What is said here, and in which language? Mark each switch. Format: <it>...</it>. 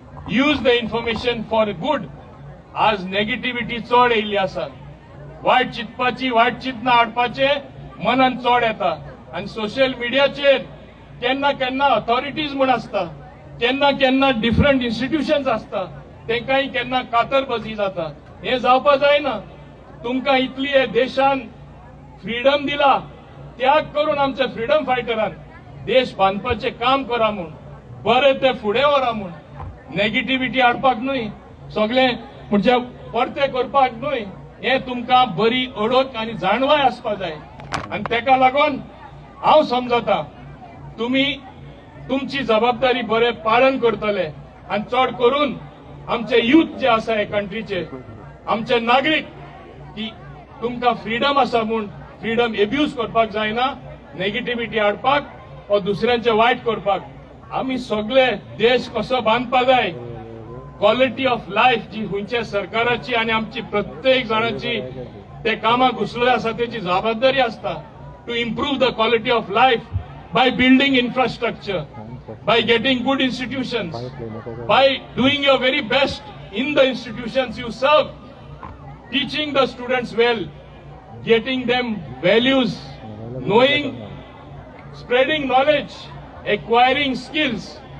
<en>Use the information for good.</en> <gom>आज negativity चड येयल्ली आसा. वायट चिंतपाची वायट चिंतना हाडपाचे मनान चड येता. आनी सोशल मिडियाचेर केन्ना केन्ना ऑथॉरिटीज म्हूण आसता. केन्ना केन्ना डिफरंट इन्स्टिट्यूशन्स आसता. तेंकांय केन्ना कातरबाजी जाता. हे जावपा जायना. तुमकां इतली हे देशान फ्रीडम दिला. त्याग करून आमच्या फ्रीडम फायटरान देश बांदपाचें काम करा म्हूण बरें ते फुडें व्हरा म्हूण. नेगेटिव्हिटी हाडपाक न्हय सगळें म्हणजे परतें करपाक न्हय. हे तुमकां बरी ओळख आनी जाणवाय आसपा जाय. आनी तेका लागून हांव समजता तुमी तुमची जबाबदारी बरें पालन करतले. आनी चड करून आमचे यूथ जे आसा हे कंट्रीचे आमचे नागरीक की तुमकां फ्रीडम आसा म्हूण फ्रीडम एब्यूज करपाक जायना. नेगेटिव्हिटी हाडपाक वा दुसऱ्यांचे वायट करपाक. आमी सगळे देश कसो बांदपा जाय.</gom> <en>quality of life</en> <gom>जी खंयच्या सरकाराची आनी आमची प्रत्येक जाणाची ते कामाक घुसले आसा तेची जबाबदारी आसता.</gom> <en>to improve the quality of life by building infrastructure, by getting good institutions, by doing your very best in the institutions you serve, teaching the students well, getting them values, knowing, spreading knowledge, acquiring skills.</en>